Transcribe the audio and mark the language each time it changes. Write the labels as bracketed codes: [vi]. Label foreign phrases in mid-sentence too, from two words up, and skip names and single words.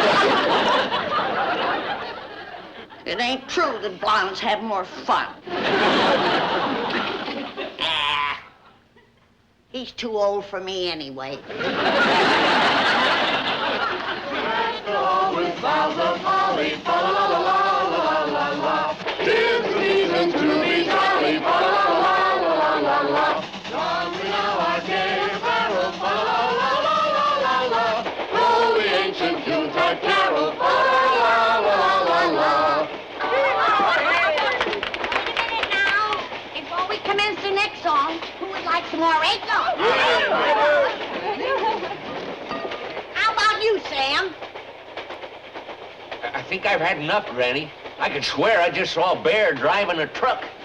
[en] It ain't true that blondes have more fun. He's too old for me anyway. With boughs of holly, fa la la la la la la. 'Tis the season to be jolly, fa la la la la la. John, we now our gay apparel, fa la la la la la. Roll the ancient Yuletide carol, fa la la la la la. Wait a minute now. Before we commence the next song, who would like some more Acorn? How about you, Sam? I think I've had enough, Granny. I could swear I just saw a bear driving a truck.